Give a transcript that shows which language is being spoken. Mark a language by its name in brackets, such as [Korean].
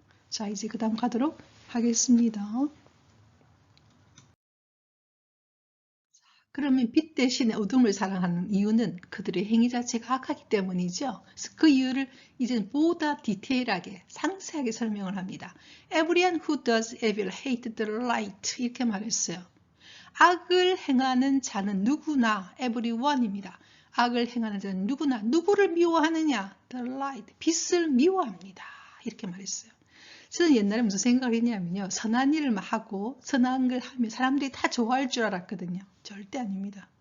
[Korean] 자, 이제 그 다음 가도록 하겠습니다. 그러면 빛 대신에 어둠을 사랑하는 이유는 그들의 행위 자체가 악하기 때문이죠. 그래서 그 이유를 이제는 보다 디테일하게 상세하게 설명을 합니다. [English] Everyone who does evil hate the light [Korean] 이렇게 말했어요. 악을 행하는 자는 누구나 everyone입니다. 악을 행하는 자는 누구나 누구를 미워하느냐? [English] The light, [Korean] 빛을 미워합니다. 이렇게 말했어요. 저는 옛날에 무슨 생각을 했냐면요. 선한 일을 하고 선한 걸 하면 사람들이 다 좋아할 줄 알았거든요. 절대 아닙니다.